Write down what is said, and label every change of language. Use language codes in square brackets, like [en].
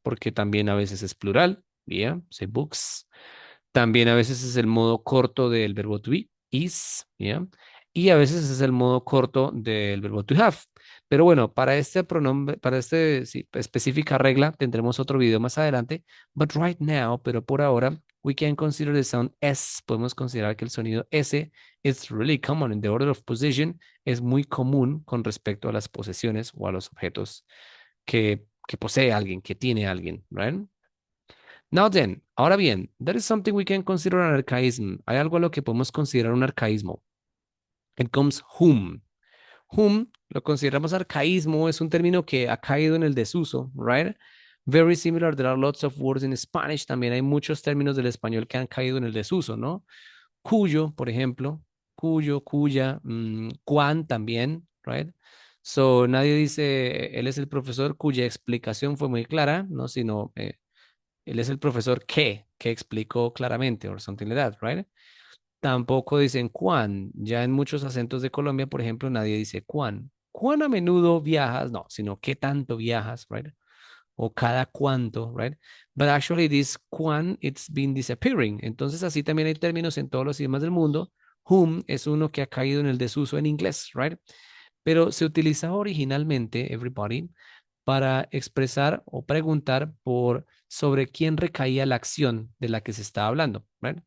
[es] Porque también a veces es plural, ¿ya? [en] Say books. [es] También a veces es el modo corto del verbo to be, is, ¿ya? Y a veces es el modo corto del verbo to have. Pero bueno, para este pronombre, para este sí, específica regla, tendremos otro video más adelante. [en] But right now, [es] pero por ahora, [en] we can consider the sound S. [es] Podemos considerar que el sonido S [en] is really common in the order of position. [es] Es muy común con respecto a las posesiones o a los objetos que posee alguien, que tiene alguien, right? [en] Now then, [es] ahora bien, [en] there is something we can consider an archaism. [es] Hay algo a lo que podemos considerar un arcaísmo. [en] It comes whom. [es] Whom lo consideramos arcaísmo, es un término que ha caído en el desuso, right? [en] Very similar, there are lots of words in Spanish. [es] También hay muchos términos del español que han caído en el desuso, ¿no? Cuyo, por ejemplo, cuyo, cuya, cuán también, right? So, nadie dice, él es el profesor cuya explicación fue muy clara, ¿no? Sino, él es el profesor que explicó claramente, [en] or something like that, [es] right? Tampoco dicen cuán. Ya en muchos acentos de Colombia, por ejemplo, nadie dice cuán. ¿Cuán a menudo viajas? No, sino qué tanto viajas, right? O cada cuánto, right? [en] But actually this cuán, it's been disappearing. [es] Entonces así también hay términos en todos los idiomas del mundo. Whom es uno que ha caído en el desuso en inglés, right? Pero se utilizaba originalmente, everybody, para expresar o preguntar por sobre quién recaía la acción de la que se está hablando, right?